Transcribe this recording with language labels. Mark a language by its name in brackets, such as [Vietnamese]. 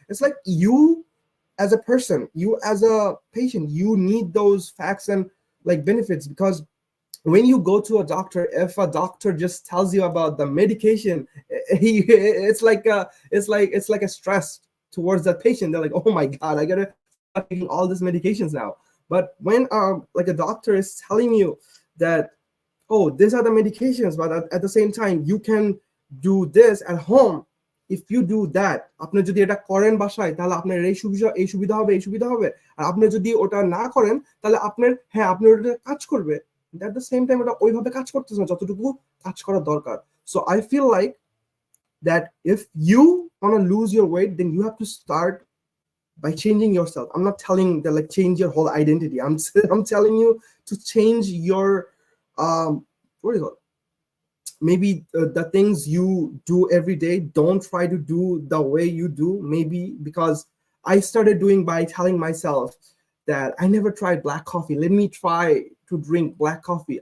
[English] It's like you as a person, you as a patient, you need those facts and like benefits, because when you go to a doctor, if a doctor just tells you about the medication, it's like a stress towards that patient. They're like, oh my god, I gotta start taking all these medications now. But when like a doctor is telling you that, oh, these are the medications, but at the same time you can do this at home. If you do that, [Bangla] আপনি যদি এটা করেন বাসায়, তাহলে আপনার এই সুবিধা হবে, আর আপনি যদি ওটা না করেন, তাহলে আপনার আপনার ওটা কাজ করবে। [English] At the same time, [Bangla] ওটা ওইভাবে কাজ করতেছে না যতটুকু কাজ করা দরকার। [English] So I feel like that if you want to lose your weight, then you have to start by changing yourself. I'm not telling that like change your whole identity. I'm telling you to change your what do you call it? maybe the things you do every day, don't try to do the way you do, maybe because I started doing by telling myself that I never tried black coffee, let me try to drink black coffee.